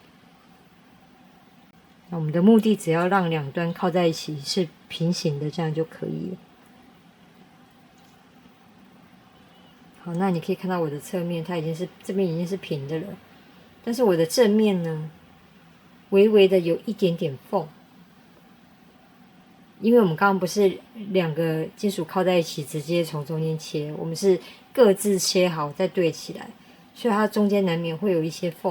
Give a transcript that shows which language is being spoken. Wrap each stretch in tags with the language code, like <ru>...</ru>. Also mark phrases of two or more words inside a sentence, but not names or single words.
<zh>那我們的目的只要讓兩端靠在一起是平行的，這樣就可以了。好，那你可以看到我的側面，它這邊已經是平的了，但是我的正面呢，微微的有一點點縫。因為我們剛剛不是兩個金屬靠在一起，直接從中間切，我們是各自切好再對起來，所以它中間難免會有一些縫。</zh>